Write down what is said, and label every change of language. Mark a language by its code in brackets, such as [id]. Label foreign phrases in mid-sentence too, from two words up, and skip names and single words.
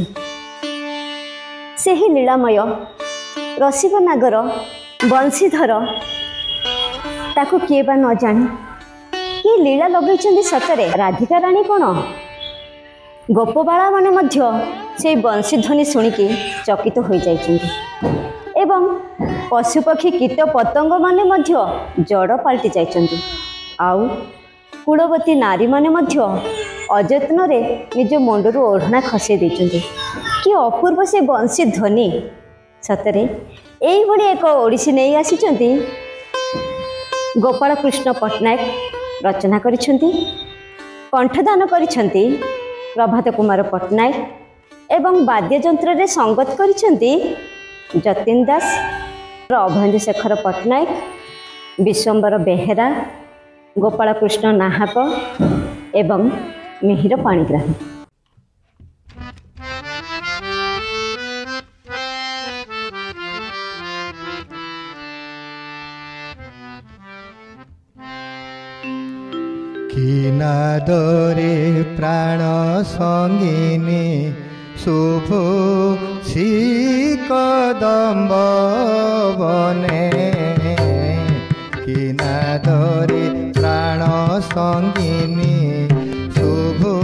[or] ସେ ହି ଲୀଳାମୟ ରସିକ ନାଗର ବଂଶୀଧର ତାଙ୍କୁ କିଏ ବା ନ ଜାଣି କି ଲୀଳା ଲଗେ ସତରେ ରାଧିକା ରାଣୀ କୌଣ ଗୋପବାଳା ମାନେ ମଧ୍ୟ ସେ ବଂଶୀଧ୍ୱନି ଶୁଣିକି ଚକିତ ହୋ ଯାଇଛନ୍ତି ଏବଂ ପଶୁପକ୍ଷୀ କୀଟ ପତଙ୍ଗ ମାନେ ମଧ୍ୟ ଜଡ଼ ପଲଟି ଯାଇଛନ୍ତି। ଆଉ କୁଳବତୀ ନାରୀ ମାନେ ମଧ୍ୟ ଅଯତ୍ନ ରେ ନିଜ ମୁଣ୍ଡରୁ ଓଢ଼ଣା ଖସେ ଦେଇଛନ୍ତି। କି ଅପୂର୍ବ ସେ ବଂଶୀ ଧ୍ୱନି ସତରେ ଏଇ ଭଳି ଏକ ଓଡ଼ିଶୀ ନାହିଁ ଆସିଛନ୍ତି। ଗୋପାଳ କୃଷ୍ଣ ପଟ୍ଟନାୟକ ରଚନା କରିଛନ୍ତି, କଣ୍ଠଦାନ କରିଛନ୍ତି ପ୍ରଭାତ କୁମାର ପଟ୍ଟନାୟକ ଏବଂ ବାଦ୍ୟଯନ୍ତ୍ର ରେ ସଂଗତ କରିଛନ୍ତି ଯତୀନ ଦାସ, ଅଭୟେନ୍ଦ୍ର ଶେଖର ପଟ୍ଟନାୟକ, ବିଶ୍ୱମ୍ବର ବେହେରା, ଗୋପାଳ କୃଷ୍ଣ ନାହକ ଏବଂ ମିହିର ପାଣିଗ୍ରାହୀ। କିଣାଦରେ ପ୍ରାଣ ସଙ୍ଗିନୀ ଶୁଭ କଦମ୍ବ ବନେ, କିଣାଦରେ ପ୍ରାଣ ସଙ୍ଗିନୀ ଶୁଭ